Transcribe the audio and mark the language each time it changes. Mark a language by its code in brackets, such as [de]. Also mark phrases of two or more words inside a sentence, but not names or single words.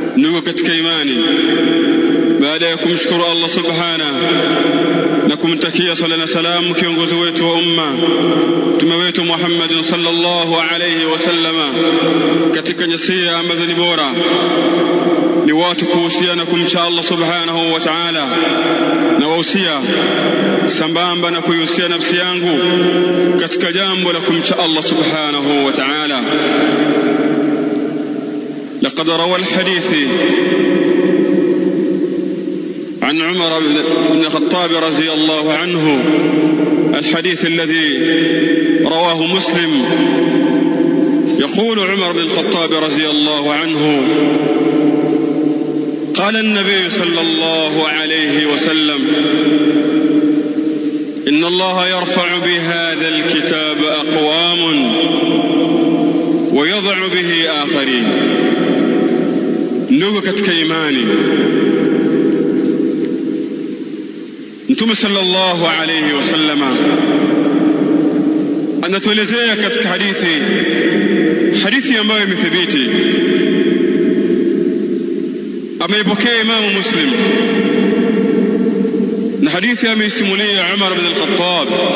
[sw] Ndugu katika imani, baada ya kumshukuru Allah subhanahu na kumtakia sala na salamu kiongozi wetu wa umma mtume wetu Muhammad [ar] صلى الله عليه وسلم, [sw] katika nyasia ambazo ni bora ni watu kuhusiana kumcha Allah [ar] سبحانه وتعالى, [sw] na wahusia sambamba na kuihusia nafsi yangu katika jambo la kumcha Allah [ar] سبحانه وتعالى. لقد روى الحديث عن عمر بن الخطاب رضي الله عنه، الحديث الذي رواه مسلم، يقول عمر بن الخطاب رضي الله عنه: قال النبي صلى الله عليه وسلم: إن الله يرفع بهذا الكتاب أقوام ويضع به آخرين. [sw] Ndugu katika imani, Mtume [ar] صلى الله عليه وسلم [sw] anatuelezea katika hadithi ambayo imethibiti, ameipokea Imamu Muslim, na hadithi ameisimulia Umar bin al-Khattab.